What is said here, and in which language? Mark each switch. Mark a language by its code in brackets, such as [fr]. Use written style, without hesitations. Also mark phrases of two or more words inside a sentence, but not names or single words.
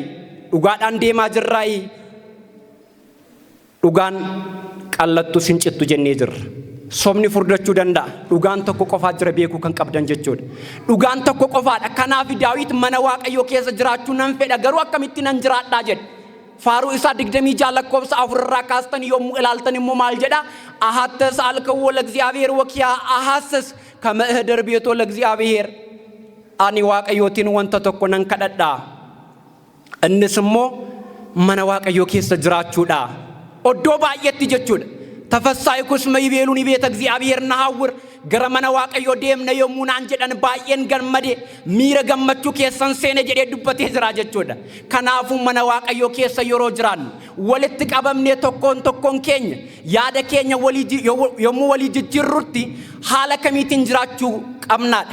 [om] Dhugaadhaan deemaa jirraayi. Dhugaan qallattu sincittu jennee jirra. Somni furdachuu danda'a. Dhugaan tokko qofaa jira beekuu kan qabdan jechuudha. Dhugaan tokko qofaadha. Kanaaf Daawit mana Waaqayyoo keessa jiraachuu nan fedha garuu akkamitti nan jiraadhaa jedhe. Faaruu isaa 26 lakkoofsa 4 irraa kaastan yommuu ilaaltan immoo maal jedha? [gez] አሐተስ አልከዎ ለእግዚአብሔር ወኪያ አሐስስ ከመ እኅድር ቤቶ ለእግዚአብሔር አኒ [om] Waaqayyootiin wanta tokko nan kadhadhaa. Innis immoo mana Waaqayyoo keessa jiraachuudha. Oddoo baay'eetti jechuudha. [gez] Tafassaayikuus maybeeluun ቤተ እግዚአብሔር ናሐውር [om] gara mana Waaqayyoo deemna yommuu naan jedhan baay'een gammade miira gammachuu keessan seene jedhee dubbatee jira jechuudha. Kanaafuu mana Waaqayyoo keessa yeroo jiraannu walitti qabamnee tokkoon keenya yaada keenya yommuu walii jijjiirrutti haala kamiitiin jiraachuu qabnaadha.